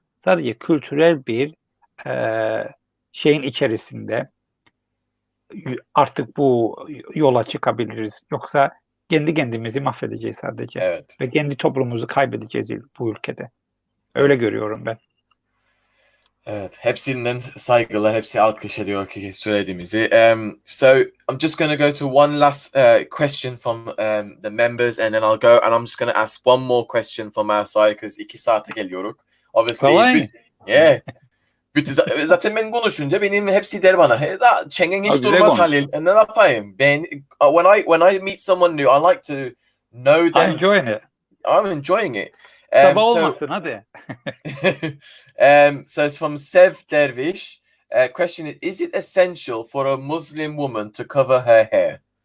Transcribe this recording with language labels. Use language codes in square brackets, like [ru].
[tr] Sadece kültürel bir şeyin içerisinde artık bu yola çıkabiliriz. Yoksa kendi kendimizi mahvedeceğiz sadece. Evet. Ve kendi toplumumuzu kaybedeceğiz bu ülkede. Öyle görüyorum ben. Evet, hepsinden saygılar, hepsi alkış ediyor ki söylediğimizi. [en] So I'm just going to go to one last question from the members, and then I'll go and I'm just going to ask one more question from our side because [tr] 2 saate geliyoruz. Obviously, zaten ben konuşunca benim hepsi der bana. Çengen hiç durmaz Halil. Ne yapayım? [en] When I meet someone new, I like to know them. I'm enjoying it. [tr] Sabah olmasın hadi. [en] So it's from Sev Derviş. Question is it essential for a Muslim woman to cover her hair?